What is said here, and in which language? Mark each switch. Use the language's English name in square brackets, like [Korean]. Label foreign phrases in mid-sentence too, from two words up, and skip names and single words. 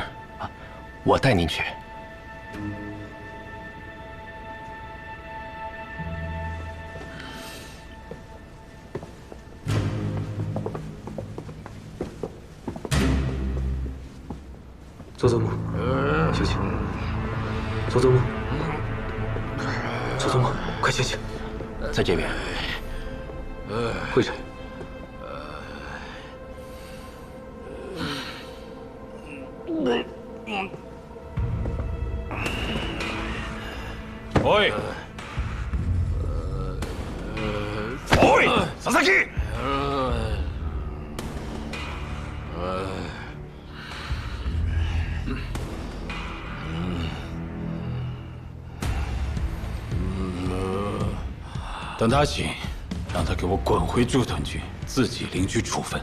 [Chinese] 我带您去。佐佐木，醒醒！佐佐木，佐佐木，快醒醒！在这边，会长。 [Japanese] おいおい佐々木 [Chinese] 等他醒，让他给我滚回驻屯军，自己领取处分。